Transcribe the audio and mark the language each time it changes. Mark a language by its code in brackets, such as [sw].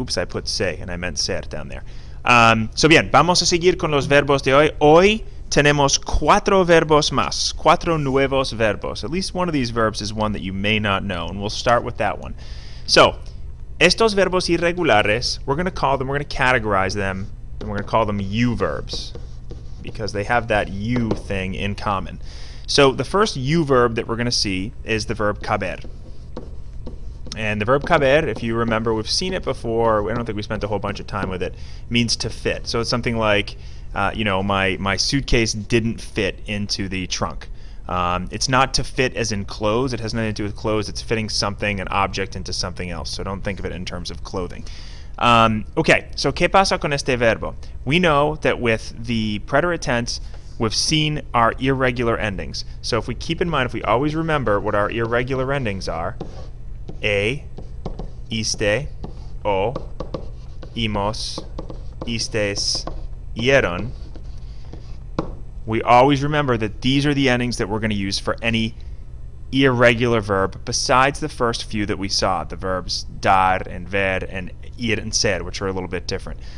[en] Oops, I put se and I meant ser down there. [es] Bien, vamos a seguir con los verbos de hoy. Hoy tenemos 4 verbos más, 4 nuevos verbos. [en] At least one of these verbs is one that you may not know, and we'll start with that one. [es] Estos verbos irregulares, [en] we're going to categorize them, and we're going to call them U verbs, because they have that U thing in common. So the first U verb that we're going to see is the verb caber. And the verb caber, if you remember, we've seen it before. I don't think we spent a whole bunch of time with it. Means to fit. So it's something like, my suitcase didn't fit into the trunk. It's not to fit as in clothes. It has nothing to do with clothes. It's fitting something, an object, into something else. So don't think of it in terms of clothing. Okay, so [es] ¿qué pasa con este verbo? [en] We know that with the preterite tense, we've seen our irregular endings. So if we keep in mind, if we always remember what our irregular endings are, iste, o, imos, istes, ieron, we always remember that these are the endings that we're going to use for any irregular verb besides the first few that we saw, the verbs dar and ver and ir and ser, which are a little bit different.